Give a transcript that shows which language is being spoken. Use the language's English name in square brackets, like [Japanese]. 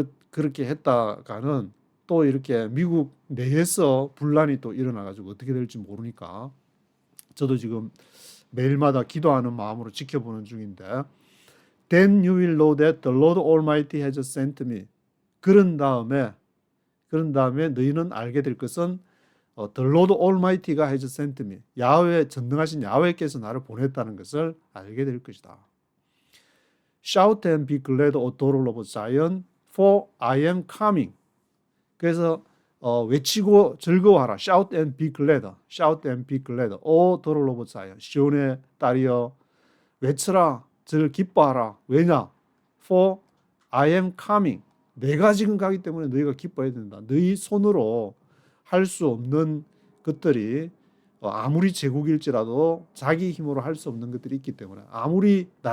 [Korean] 그렇게 했다가는 또 이렇게 미국 내에서 분란이 또 일어나가지고 어떻게 될지 모르니까 저도 지금 매일마다 기도하는 마음으로 지켜보는 중인데 [English] Then you will know that the Lord Almighty has sent me. [Korean] 그런 다음에 너희는 알게 될 것은 [English] The Lord Almighty [Korean] 가 [English] has sent me. [Korean] 야훼 전능하신 야훼께서 나를 보냈다는 것을 알게 될 것이다. [English] Shout and be glad, O daughter of Zion, for I am coming. [Korean] 그래서 외치고 즐거워하라. [English] Shout and be glad. Shout and be glad. O daughter of Zion. [Korean] 시온의 딸이여 외쳐라. 기뻐하라. 왜냐? [English] For I am coming. [Korean] 내가 지금 가기 때문에 너희가 기뻐해야 된다. 너희 손으로 할 수 없는 것들이 아무리 제국일지라도 자기 힘으로 할 수 없는 것들이 있기 때문에 아무리